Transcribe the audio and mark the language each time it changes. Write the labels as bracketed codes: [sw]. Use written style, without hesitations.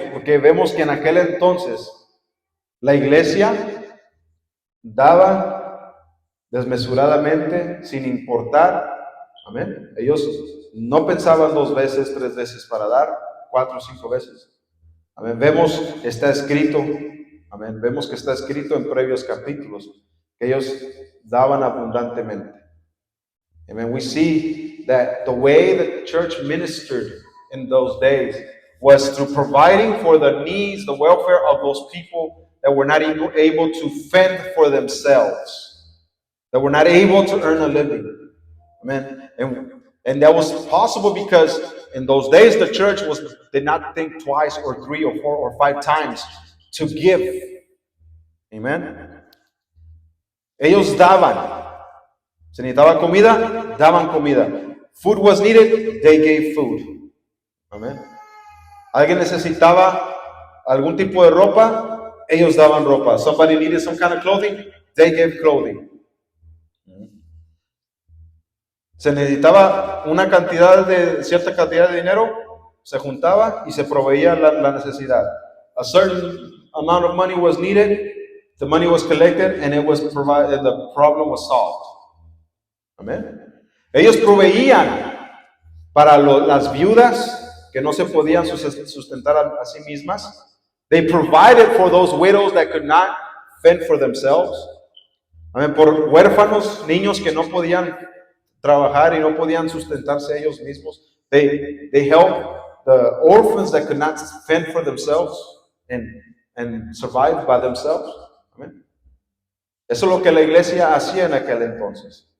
[es] Porque vemos que en aquel entonces la iglesia daba desmesuradamente, sin importar. Amén. Ellos no pensaban 2 veces, 3 veces para dar, 4 o 5 veces. Amén. Está escrito, amén. Vemos que está escrito en previos capítulos que ellos daban abundantemente. Amen. [en] We see that the way the church ministered in those days was through providing for the needs, the welfare of those people that were not able to fend for themselves, that were not able to earn a living. Amen. And that was possible because in those days the church did not think twice or 3 or 4 or 5 times to give. [es] Amen. Ellos daban. Se necesitaba comida, daban comida. [en] Food was needed, they gave food. Amén. [es] Alguien necesitaba algún tipo de ropa, ellos daban ropa. [en] Somebody needed some kind of clothing, they gave clothing. [es] Se necesitaba cierta cantidad de dinero, se juntaba y se proveía la necesidad. [en] A certain amount of money was needed, the money was collected, and it was provided, the problem was solved. Amén. [es] Ellos proveían para las viudas que no se podían sustentar a sí mismas. [en] They provided for those widows that could not fend for themselves. Amén. [es] Por huérfanos, niños que no podían trabajar y no podían sustentarse ellos mismos. [en] They helped the orphans that could not fend for themselves and survive by themselves. Amén. [es] Eso es lo que la iglesia hacía en aquel entonces.